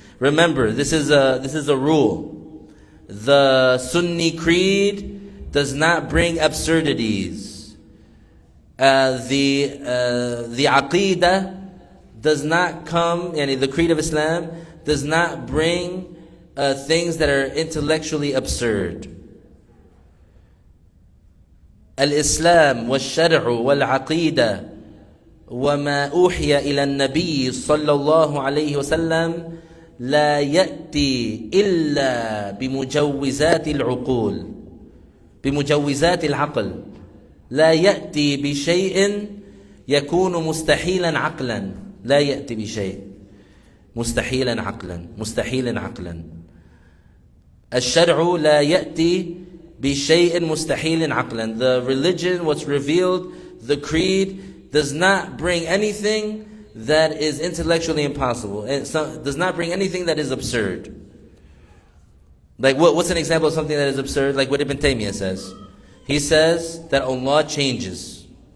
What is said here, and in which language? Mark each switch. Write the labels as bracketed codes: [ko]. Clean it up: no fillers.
[en] Remember, this is a rule. The Sunni creed does not bring absurdities. The Aqidah does not come, the creed of Islam does not bring things that are intellectually absurd. [ar] Al-Islam wal-Shar'u wal-Aqidah وما أوحي إلى النبي صلى الله عليه وسلم لا يأتي إلا بمجوزات العقول بمجوزات العقل لا يأتي بشيء يكون مستحيلا عقلا لا يأتي بشيء مستحيلا عقلا الشرع لا يأتي بشيء مستحيل عقلا. [en] The religion, what's revealed, the creed, does not bring anything that is intellectually impossible. It does not bring anything that is absurd. Like what's an example of something that is absurd? Like what Ibn Taymiyyah says. He says that Allah changes.